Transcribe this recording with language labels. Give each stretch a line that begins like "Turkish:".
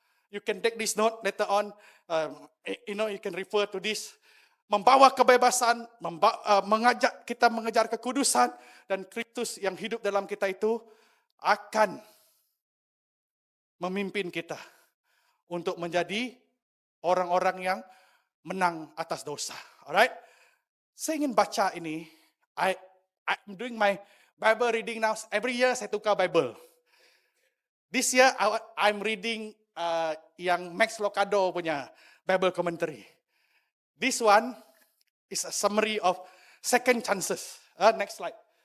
English: You can take this note later on. You can refer to this.
Malay: Membawa kebebasan, mengajak kita mengejar kekudusan, dan Kristus yang hidup dalam kita itu akan memimpin kita untuk menjadi orang-orang yang menang atas dosa.
English: Alright?
Malay: Saya ingin baca ini.
English: I'm doing my Bible reading now. Every year
Malay: saya tukar
English: Bible. This year I'm reading
Malay: yang Max Lucado punya
English: Bible commentary. This one is a summary of second chances. Next slide.